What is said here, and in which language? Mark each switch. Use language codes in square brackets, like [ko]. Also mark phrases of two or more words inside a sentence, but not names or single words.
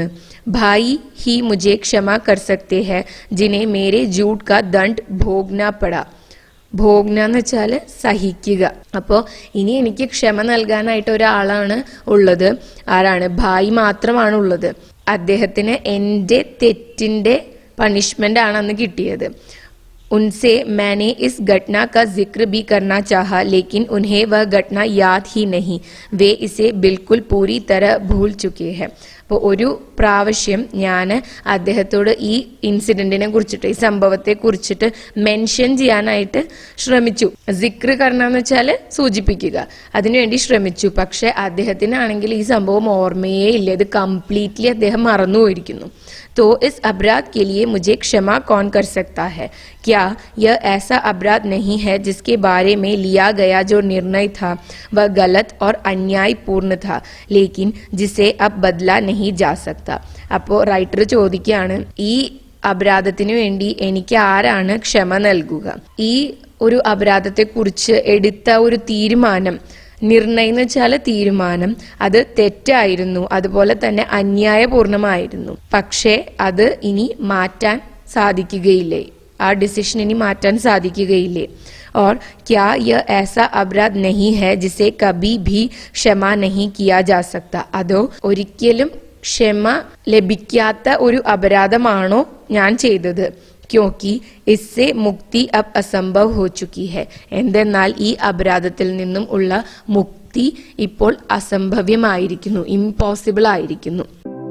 [hi] भाई ही मुझे क्षमा कर सकते हैं जिन्हें मेरे झूठ का दंड भोगना पड़ा. [ml] ഭോഗ്ന എന്ന് വെച്ചാൽ സഹിക്കുക. അപ്പോൾ ഇനി എനിക്ക് ക്ഷമ നൽകാനായിട്ട് ഒരാളാണ് ഉള്ളത്. ആരാണ്? ഭായി മാത്രമാണ് ഉള്ളത്. അദ്ദേഹത്തിന് എൻ്റെ തെറ്റിന്റെ പണിഷ്മെന്റ് ആണ് അന്ന് കിട്ടിയത്. [hi] उनसे मैंने इस घटना का जिक्र भी करना चाहा, लेकिन उन्हें वह घटना याद ही नहीं, वे इसे बिल्कुल पूरी तरह भूल चुके हैं. [ml] അപ്പോൾ ഒരു പ്രാവശ്യം ഞാൻ അദ്ദേഹത്തോട് ഈ ഇൻസിഡന്റിനെ കുറിച്ചിട്ട്, ഈ സംഭവത്തെ കുറിച്ചിട്ട് മെൻഷൻ ചെയ്യാനായിട്ട് ശ്രമിച്ചു. [hi] ज़िक्र करना [ml] വെച്ചാൽ സൂചിപ്പിക്കുക, അതിനുവേണ്ടി ശ്രമിച്ചു. പക്ഷെ അദ്ദേഹത്തിനാണെങ്കിൽ ഈ സംഭവം ഓർമ്മയേ ഇല്ല, ഇത് കംപ്ലീറ്റ്ലി അദ്ദേഹം മറന്നുപോയിരിക്കുന്നു. [hi] तो इस अपराध के लिए मुझे क्षमा कौन कर सकता है? क्या यह ऐसा अपराध नहीं है जिसके बारे में लिया गया जो निर्णय था वह गलत और अन्यायपूर्ण था, लेकिन जिसे अब बदला नहीं जा सकता. [ml] അപ്പോൾ റൈറ്റർ ചോദിക്കുകയാണ്, ഈ അപരാധത്തിനു വേണ്ടി എനിക്ക് ആരാണ് ക്ഷമ നൽകുക? ഈ ഒരു അപരാധത്തെ കുറിച്ച് എടുത്ത ഒരു തീരുമാനം, നിർണയം എന്ന് വെച്ചാൽ തീരുമാനം, അത് തെറ്റായിരുന്നു, അതുപോലെ തന്നെ അന്യായപൂർണമായിരുന്നു. പക്ഷേ അത് ഇനി മാറ്റാൻ സാധിക്കുകയില്ലേ? ആ ഡിസിഷൻ ഇനി മാറ്റാൻ സാധിക്കുകയില്ലേ? [hi] और क्या यह ऐसा अपराध नहीं है जिसे कभी भी क्षमा नहीं किया जा सकता? [ml] അതോ ഒരിക്കലും ക്ഷമ ലഭിക്കാത്ത ഒരു അപരാധമാണോ ഞാൻ ചെയ്തത്? [hi] क्योंकि इससे मुक्ति अब असंभव हो चुकी है. [ml] എന്തെന്നാൽ ഈ അപരാധത്തിൽ നിന്നും ഉള്ള മുക്തി ഇപ്പോൾ അസംഭവ്യമായിരിക്കുന്നു, ഇംപോസിബിൾ ആയിരിക്കുന്നു.